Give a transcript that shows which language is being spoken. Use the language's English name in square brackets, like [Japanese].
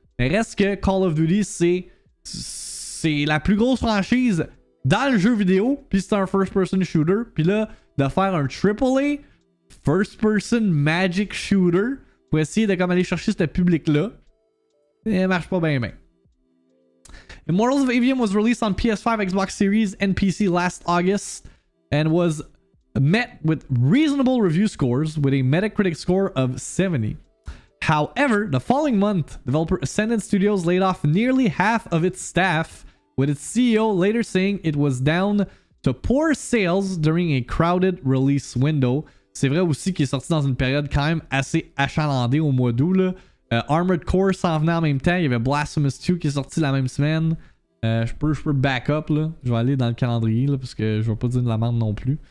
[French] Mais reste que Call of Duty, c'est la plus grosse franchise dans le jeu vidéo, puis c'est un first-person shooter. Puis là, de faire un AAA first-person magic shooter pour essayer de comme aller chercher ce public-là, ça marche pas bien. [English] Immortals of Aveum was released on PS5, Xbox Series, and PC last August, and was met with reasonable review scores with a Metacritic score of 70. However, the following month, developer Ascendant Studios laid off nearly half of its staff, with its CEO later saying it was down to poor sales during a crowded release window. [French] C'est vrai aussi qu'il est sorti dans une période quand même assez achalandée au mois d'août, là. Armored Core s'en venait en même temps. Il y avait Blasphemous 2 qui est sorti la même semaine. Je peux back up, là. Je vais aller dans le calendrier, là, parce que je vais pas dire de la merde non plus.